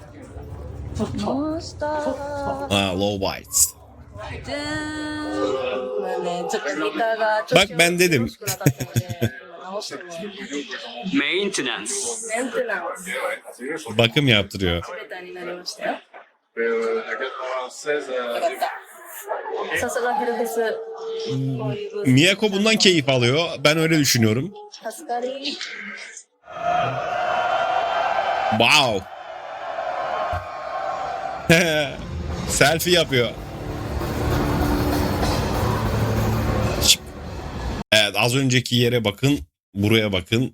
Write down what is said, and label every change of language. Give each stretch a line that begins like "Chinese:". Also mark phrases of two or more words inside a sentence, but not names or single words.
English: Low Bites.
Turkish: Bak ben dedim. Maintenance. Bakım yaptırıyor.
Japanese: さすがヘルフェス
Turkish: Miyako bundan keyif alıyor. Ben öyle düşünüyorum.
Japanese: 助かり
Turkish: Wow. Selfie yapıyor. Evet, az önceki yere bakın, buraya bakın.